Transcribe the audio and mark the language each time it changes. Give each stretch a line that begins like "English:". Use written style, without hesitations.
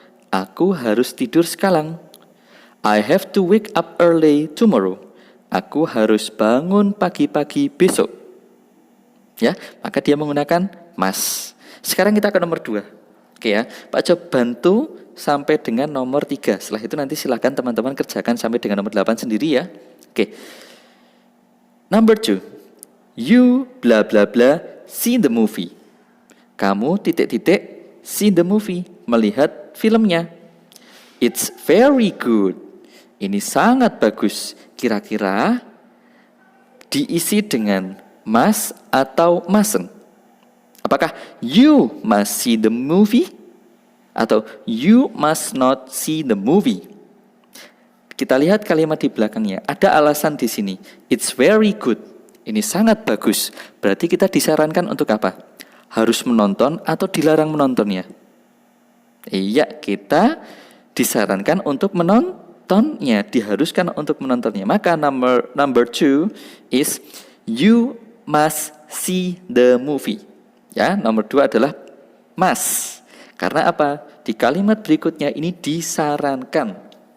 Indonesian: Aku harus tidur sekarang.
English: I have to wake up early tomorrow.
Indonesian: Aku harus bangun pagi-pagi besok. Ya, maka dia menggunakan must. Sekarang kita ke nomor 2. Oke ya, Pak coba bantu sampai dengan nomor 3. Setelah itu nanti silakan teman-teman kerjakan sampai dengan nomor 8 sendiri ya. Oke.
English: Number 2. You bla bla bla see the movie.
Indonesian: Kamu titik-titik
English: see the movie,
Indonesian: melihat filmnya.
English: It's very good.
Indonesian: Ini sangat bagus. Kira-kira diisi dengan must atau mustn't?
English: Apakah you must see the movie atau you must not see the movie?
Indonesian: Kita lihat kalimat di belakangnya. Ada alasan di sini.
English: It's very good.
Indonesian: Ini sangat bagus. Berarti kita disarankan untuk apa? Harus menonton atau dilarang menontonnya? Iya, kita disarankan untuk menontonnya, diharuskan untuk menontonnya.
English: Maka number 2 is you must see the movie.
Indonesian: Ya, nomor 2 adalah must. Karena apa? Di kalimat berikutnya ini disarankan.